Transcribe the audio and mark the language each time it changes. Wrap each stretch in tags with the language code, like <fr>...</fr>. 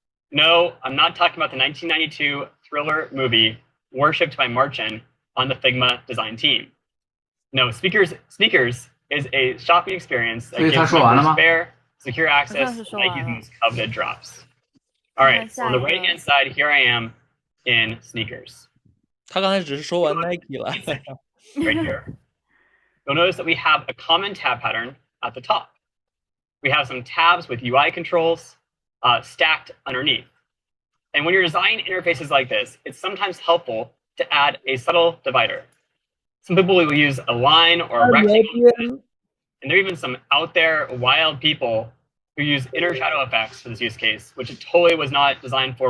<en>No, I'm not talking about the 1992 thriller movie worshipped by Marchin on the Figma design team. No, sneakers is a shopping experience that gives members fair, secure access to Nike's most coveted drops. All right, so on the right-hand side, here I am in sneakers.</en> <zh>他刚才只是说完 Nike 了。</zh> <en>Right here. You'll notice that we have a common tab pattern at the top. We have some tabs with UI controls stacked underneath. And when you're designing interfaces like this, it's sometimes helpful to add a subtle divider. Some people will use a line or a rectangle. And there are even some out there wild people who use inner shadow effects for this use case, which it totally was not designed for.</en>